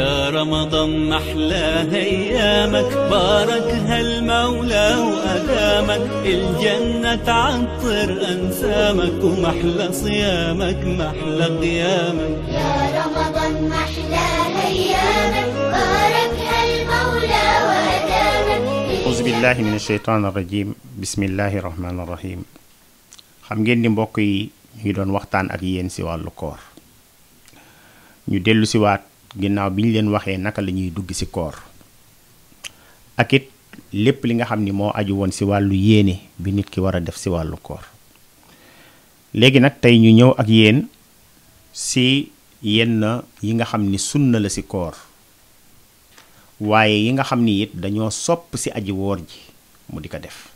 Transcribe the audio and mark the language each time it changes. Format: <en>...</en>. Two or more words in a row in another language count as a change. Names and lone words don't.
<ar>رمضان محلى أيامك باركها المولى وأدامك الجنة تعطر أنسامك ومحلى صيامك محلى قيامك يا رمضان محلى أيامك باركها المولى وأدامك أعوذ بالله من الشيطان الرجيم بسم الله الرحمن الرحيم</ar> <wo>xam ngeen ni mbokk yi ñu ngi doon waxtaan ak yéen ci wàllu koor ñu dellu ci waat ginnaaw bi ñu leen waxee naka la ñuy dugg ci koor ak it lépp li nga xam ni moo aju woon ci wàllu yéene bi nit ki war a def ci wàllu koor léegi nag tey ñu ñëw ak yéen ci yenn yi nga xam ni sunna la ci koor waaye yi nga xam ni it dañoo sopp ci aji woor ji mu di ko def</wo>